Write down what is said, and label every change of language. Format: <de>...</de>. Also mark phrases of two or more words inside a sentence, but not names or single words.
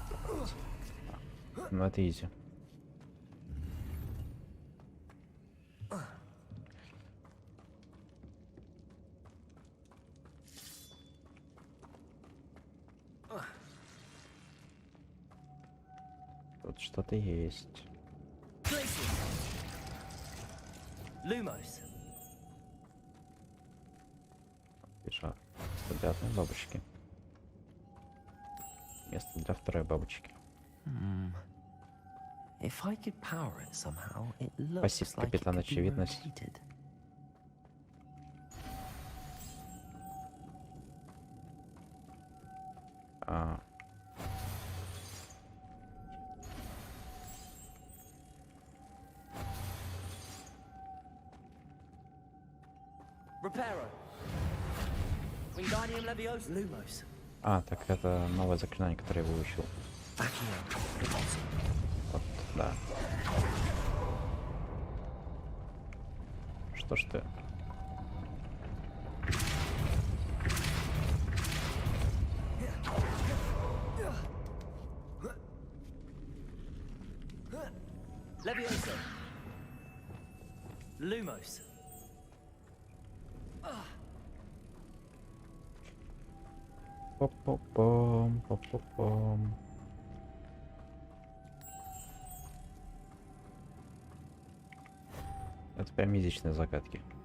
<ru>Ну это изи. Тут что-то есть.</ru> <en>Lumos.</en> <ru>Бежат. Для одной бабочки. Место для второй бабочки.</ru> <en>If I could power it somehow, it looks</en> <ru>Спасибо,</ru> <en>like it</en> <ru>капитан</ru> <en>could be</en> <ru>очевидность.</ru> <en>rotated.</en> <ru>А.</ru> <en>Reparo. Wingardium Leviosa. Lumos.</en> <ru>А, так это новое заклинание, которое я выучил. Вот, да. Что ж ты?</ru> <en>Leviosa. Lumos.</en> <ru>Поп-поп-пом, поп-поп-пом. Это прям язычные загадки.</ru>